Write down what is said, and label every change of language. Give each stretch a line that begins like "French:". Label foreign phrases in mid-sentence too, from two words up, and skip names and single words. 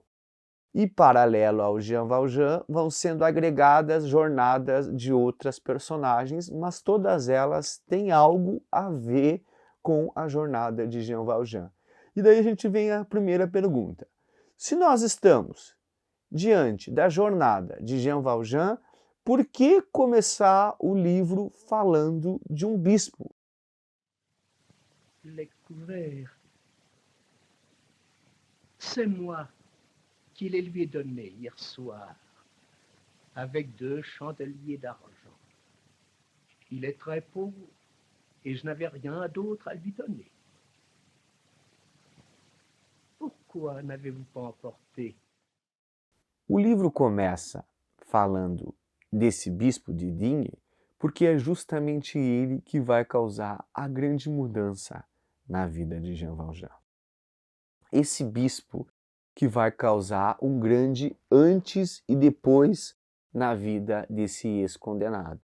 Portuguese: E, paralelo ao Jean Valjean, vão sendo agregadas jornadas de outras personagens, mas todas elas têm algo a ver com a jornada de Jean Valjean. E daí a gente vem à primeira pergunta. Se nós estamos diante da jornada de Jean Valjean, por que começar o livro falando de um bispo?
French: Les couverts, c'est moi qui les lui ai donnés hier soir, avec 2 chandeliers d'argent. Il est très pauvre et je n'avais rien d'autre à lui donner. Pourquoi n'avez-vous pas emporté?
Portuguese: O livro começa falando desse bispo de Digne, porque é justamente ele que vai causar a grande mudança na vida de Jean Valjean. Esse bispo que vai causar um grande antes e depois na vida desse ex-condenado.